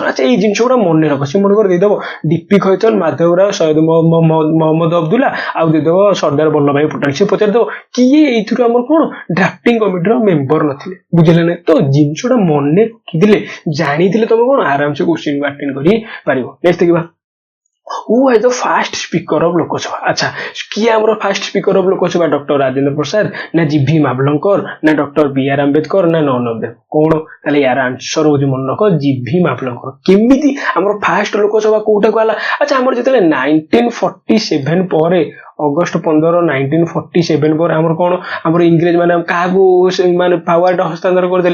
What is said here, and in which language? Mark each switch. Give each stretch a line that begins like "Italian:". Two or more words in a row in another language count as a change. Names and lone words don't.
Odia: ଆଚ୍ଛା ଏଇ ଜିନିଷ ଗୁଡା ମନେ ରଖ, ସେ ମନେ କରି ଦେଇଦବ ଡିପି ଖୈତାନ, ମାଧବ ରାଓ, ସୟଦ ମହମ୍ମଦ ଅବଦୁଲ୍ଲା ଆଉ ଦେଇଦବ ସର୍ଦ୍ଦାର ବଲ୍ଲଭ ଭାଇ ପଟେଲ। ସେ ପଚାରିଦବ କିଏ ଏଇଥିରୁ ଆମର କଣ ଡ୍ରାଫ୍ଟିଂ କମିଟିର ମେମ୍ବର ନଥିଲେ। ବୁଝିଲେ ନା? ତ ଜିନିଷଟା ମନେ ରଖିଥିଲେ ଜାଣିଥିଲେ ତମେ କଣ ଆରାମସେ
English: question attend
Odia: କରି ପାରିବ।
English: ନେକ୍ସଟ ଦେଖିବା Who was the first speaker of ଲୋକସଭା?
Odia: ଆଚ୍ଛା କିଏ ଆମର
English: first speaker of
Odia: ଲୋକସଭା? ଡକ୍ଟର ରାଜେନ୍ଦ୍ର ପ୍ରସାଦ ନା ଜିଭି ମାଭଲଙ୍କର ନା ଡକ୍ଟର B.R. ଆମ୍ବେଦକର ନା
English: none of them?
Odia: କଣ ତାହେଲେ ୟାର ଆନ୍ସର ହଉଛି ମନେ ରଖ ଜିଭି ମାଭଲଙ୍କର। କେମିତି ଆମର ଫାଷ୍ଟ ଲୋକସଭା କୋଉଟାକୁ ହେଲା? ଆଚ୍ଛା ଆମର ଯେତେବେଳେ 1947 ପରେ ଅଗଷ୍ଟ 15 1947 ପରେ ଆମର କଣ ଆମର ଇଂରେଜ ମାନେ କାହାକୁ ମାନେ ପାୱାରଟା ହସ୍ତାନ୍ତର କରିଦେଲେ?